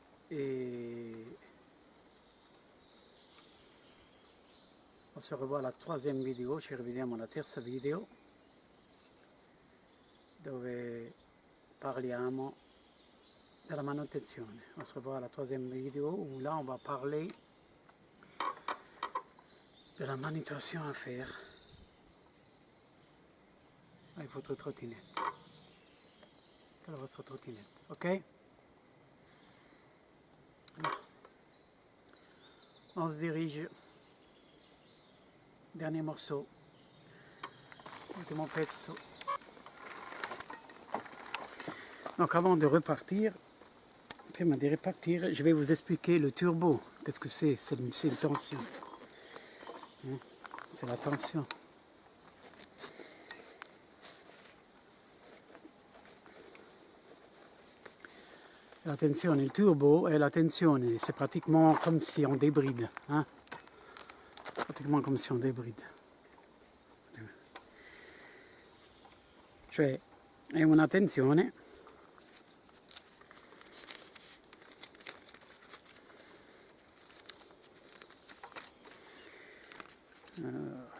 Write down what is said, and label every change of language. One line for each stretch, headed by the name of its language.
French: Et on se revoit
Italian: alla troisième vidéo, ci rivediamo alla terza video dove parliamo della manutenzione.
French: On se revoit à la troisième vidéo où là on va parler de la manutention à faire avec votre trottinette. Quelle est votre trottinette, ok? On se dirige, dernier morceau,
Italian: ultimo pezzo.
French: Donc avant de repartir,
Italian: prima di repartir,
French: je vais vous expliquer le turbo. Qu'est-ce que c'est? C'est une tension. C'est la tension.
Italian: La tensione, il turbo
French: et la tensione, c'est pratiquement comme si on débride. Hein? Pratiquement comme si on débride.
Italian: Cioè, è una tensione voilà.